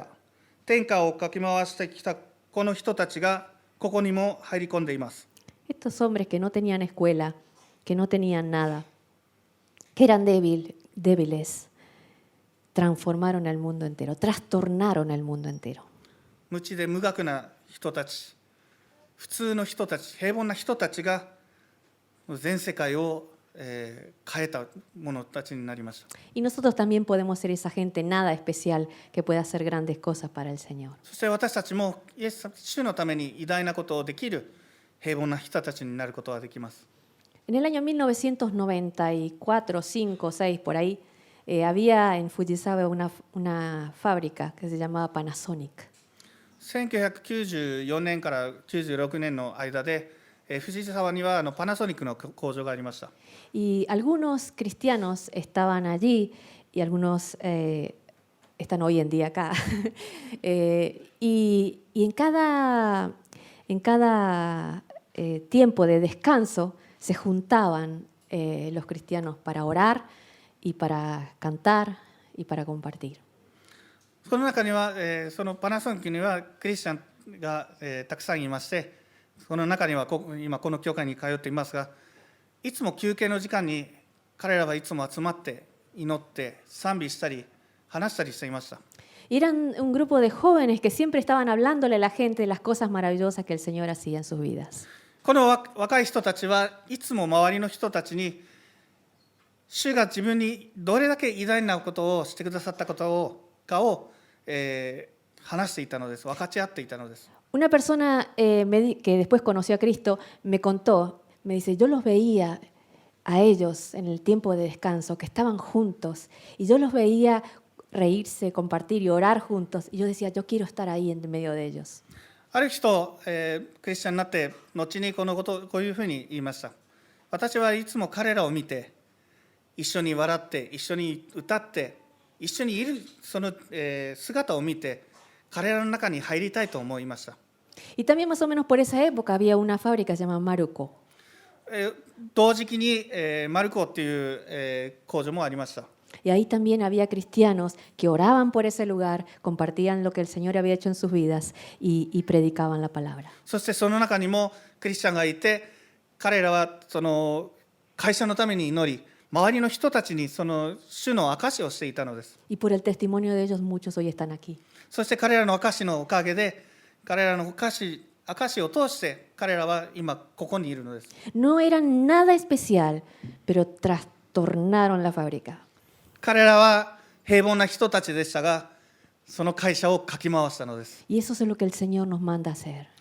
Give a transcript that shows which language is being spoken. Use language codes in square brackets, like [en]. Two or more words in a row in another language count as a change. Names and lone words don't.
[ja] 天下をかき回してきたこの人たちがここにも入り込んでいます。 [es] Estos hombres que no tenían escuela, que no tenían nada, que eran débiles, transformaron el mundo entero, trastornaron el mundo entero. [ja] 無知で無学な人たち、普通の人たち、平凡な人たちが全世界を変えた者たちになりました。 [es] Y nosotros también podemos ser esa gente nada especial que pueda hacer grandes cosas para el Señor. [ja] そして私たちもイエス主のために偉大なことをできる平凡な人たちになることができます。 [es] En el año 1994, 5, 6, por ahí, había en Fujisawa una fábrica que se llamaba Panasonic. [ja] 1994 年から96年の間で、藤沢にはパナソニックの工場がありました。 [es] Y algunos cristianos estaban allí y algunos están hoy en día acá. Y en cada tiempo de descanso se juntaban los cristianos para orar y para cantar y para compartir. [ja] この中には、そのパナソニックにはクリスチャンが、たくさんいまして、その中には今この教会に通っていますが、いつも休憩の時間に彼らはいつも集まって祈って賛美したり話したりしていました。 [es] Y eran un grupo de jóvenes que siempre estaban hablándole a la gente de las cosas maravillosas que el Señor hacía en sus vidas. [ja] この若い人たちはいつも周りの人たちに主が自分にどれだけ偉大なことをしてくださったことを話していたのです。分かち合っていたのです。 [es] Una persona que después conoció a Cristo me contó, me dice, yo los veía a ellos en el tiempo de descanso, que estaban juntos, y yo los veía reírse, compartir y orar juntos, y yo decía, yo quiero estar ahí en medio de ellos. [ja] ある人、クリスチャンになって後にこういうふうに言いました。私はいつも彼らを見て一緒に笑って一緒に歌って一緒にいるその、姿を見て彼らの中に入りたいと思いました。 [es] Y también más o menos por esa época había una fábrica llamada Maruko. [ja] 同時期に、マルコっていう、工場もありました。 [es] Y ahí también había cristianos que oraban por ese lugar, compartían lo que el Señor había hecho en sus vidas y predicaban la palabra. [ja] そしてその中にもクリスチャンがいて、彼らはその会社のために祈り、周りの人たちにその主の証しをしていたのです。 [es] Y por el testimonio de ellos muchos hoy están aquí. [ja] そして彼らの証しのおかげで、彼らの証しを通して彼らは今ここにいるのです。 [es] No eran nada especial, pero trastornaron la fábrica. [ja] 彼らは平凡な人たちでしたが、その会社をかき回したのです。 [es] Y eso es lo que el Señor nos manda a hacer.